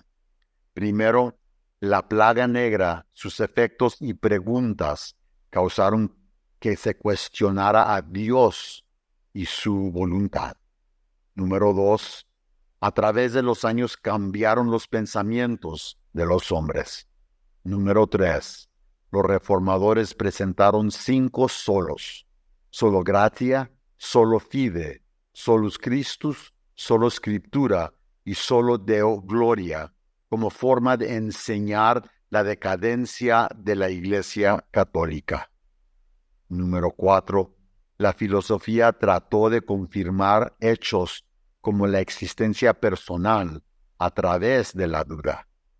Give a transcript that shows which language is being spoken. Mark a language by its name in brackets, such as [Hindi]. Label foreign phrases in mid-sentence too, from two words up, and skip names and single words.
[Spanish] Primero, la plaga negra, sus efectos y preguntas causaron que se cuestionara a Dios y su voluntad. Número 2, a través de los años cambiaron los pensamientos de los hombres. Número 3, los reformadores presentaron 5 solos: [Latin] solo gratia, solo fide, solus Christus, solo Scriptura [Spanish] y [Latin] solo Deo Gloria, [Spanish] como forma de enseñar la decadencia de la Iglesia Católica. Número 4, la filosofía trató de confirmar hechos como la existencia personal a través de la duda.